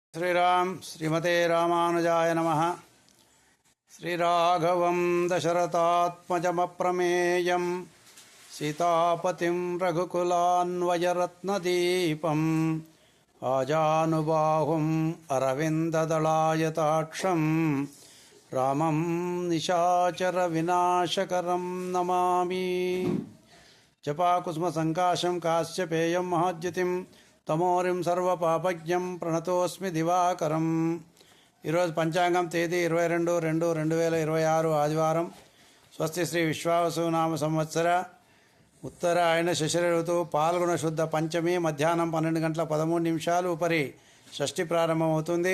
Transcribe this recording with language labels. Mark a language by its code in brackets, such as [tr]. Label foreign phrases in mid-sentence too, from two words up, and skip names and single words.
[sa] श्रीराम श्रीमते रामानुजाय नमः। श्रीराघवं दशरथात्मजमप्रमेयं सीतापतिं रघुकुलान्वयरत्नदीपम् आजानुबाहुम् अरविन्ददलायताक्षं रामं निशाचरविनाशकरं नमामि। जपाकुसुमसङ्काशं काश्यपेयं महाद्युतिं तमोरिं सर्वपापज्ञं प्रणतोस्मि దివాకరం। [te] ఈరోజు పంచాంగం తేదీ 22/2/2026 ఆదివారం। స్వస్తి శ్రీ విశ్వావసునామ సంవత్సర ఉత్తరాయణ శశిర ఋతువు పాల్గొన శుద్ధ పంచమి మధ్యాహ్నం 12:13 ఉపరి షష్ఠి ప్రారంభమవుతుంది।